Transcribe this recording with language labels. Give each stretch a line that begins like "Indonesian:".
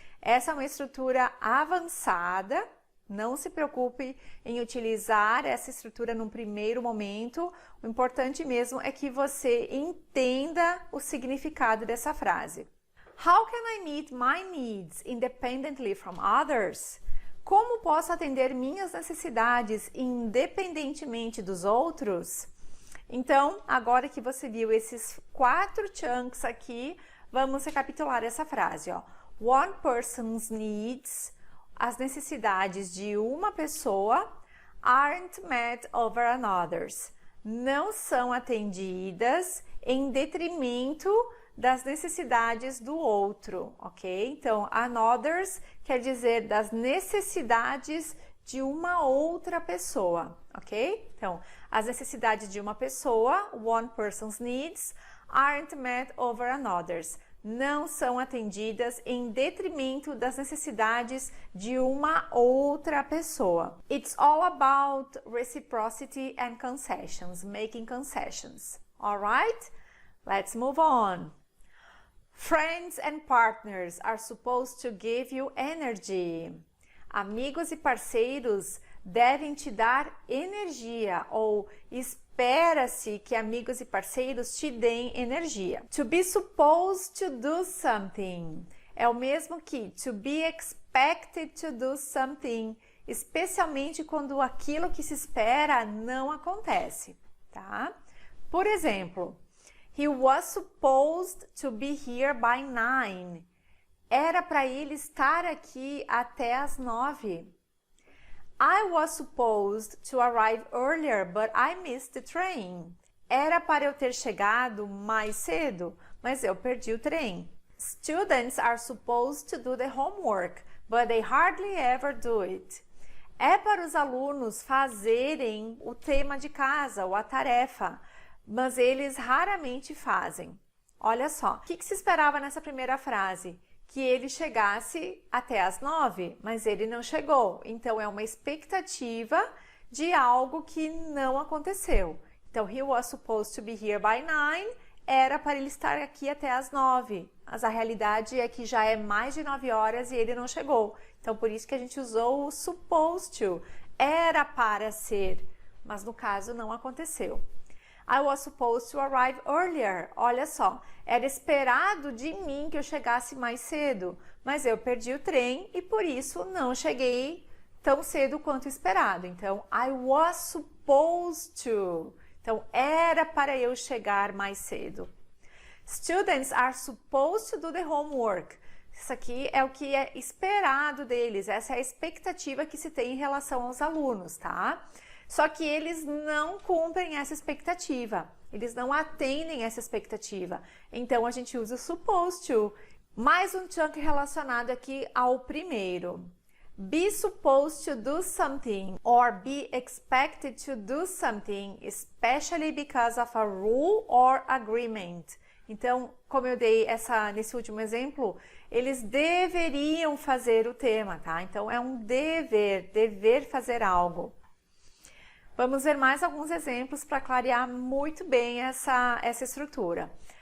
Portuguese: Essa é uma estrutura avançada. Não se preocupe em utilizar essa estrutura num primeiro momento. O importante mesmo é que você entenda o significado dessa frase.
English: How can I meet my needs independently from others?
Portuguese: Como posso atender minhas necessidades independentemente dos outros? Então, agora que você viu esses 4 chunks aqui, vamos recapitular essa frase, ó.
English: One person's needs,
Portuguese: as necessidades de uma pessoa,
English: aren't met over another's,
Portuguese: não são atendidas em detrimento das necessidades do outro, ok? Então, another's quer dizer das necessidades de uma outra pessoa, ok? Então, as necessidades de uma pessoa,
English: one person's needs, aren't met over another's.
Portuguese: Não são atendidas em detrimento das necessidades de uma outra pessoa.
English: It's all about reciprocity and concessions, making concessions. Alright? Let's move on. Friends and partners are supposed to give you energy.
Portuguese: Amigos e parceiros devem te dar energia, ou espera-se que amigos e parceiros te deem energia.
English: To be supposed to do something
Portuguese: é o mesmo que
English: to be expected to do something,
Portuguese: especialmente quando aquilo que se espera não acontece, tá? Por exemplo,
English: he was supposed to be here by 9.
Portuguese: Era para ele estar aqui até as 9.
English: I was supposed to arrive earlier, but I missed the train.
Portuguese: Era para eu ter chegado mais cedo, mas eu perdi o trem.
English: Students are supposed to do the homework, but they hardly ever do it.
Portuguese: É para os alunos fazerem o tema de casa ou a tarefa, mas eles raramente fazem. Olha só, o que se esperava nessa primeira frase? Que ele chegasse até as 9, mas ele não chegou. Então, é uma expectativa de algo que não aconteceu. Então,
English: he was supposed to be here by 9,
Portuguese: era para ele estar aqui até as 9. Mas a realidade é que já é mais de 9 horas e ele não chegou. Então, por isso que a gente usou o supposed to. Era para ser, mas no caso não aconteceu.
English: I was supposed to arrive earlier.
Portuguese: Olha só, era esperado de mim que eu chegasse mais cedo, mas eu perdi o trem e por isso não cheguei tão cedo quanto esperado. Então,
English: I was supposed to.
Portuguese: Então, era para eu chegar mais cedo.
English: Students are supposed to do the homework.
Portuguese: Isso aqui é o que é esperado deles, essa é a expectativa que se tem em relação aos alunos, tá? Só que eles não cumprem essa expectativa, eles não atendem essa expectativa. Então, a gente usa o supposed to. Mais um chunk relacionado aqui ao primeiro.
English: Be supposed to do something or be expected to do something, especially because of a rule or agreement.
Portuguese: Então, como eu dei nesse último exemplo, eles deveriam fazer o tema, tá? Então, é um dever fazer algo. Vamos ver mais alguns exemplos para clarear muito bem essa estrutura.